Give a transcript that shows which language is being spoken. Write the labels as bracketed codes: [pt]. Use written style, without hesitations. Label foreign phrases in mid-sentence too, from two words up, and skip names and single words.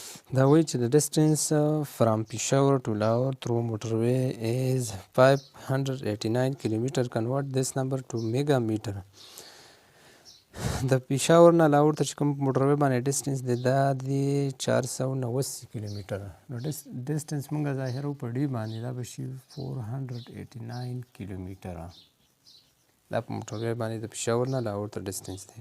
[ps] دا وایي چې [en] the distance from Peshawar to Lahore through motorway is 589 kilometer. Convert this number to mega meter. [ps] د پېښور نه لاهور ته چې کوم موټروی باندې ډسټنس دی دا دی 489 کیلومیټره. نو ډسټنس موږ ظاهرو په ډي باندې دا به شي 489 کیلومیټره. دا په موټروی باندې د پېښور نه لاهور ته ډسټنس دی.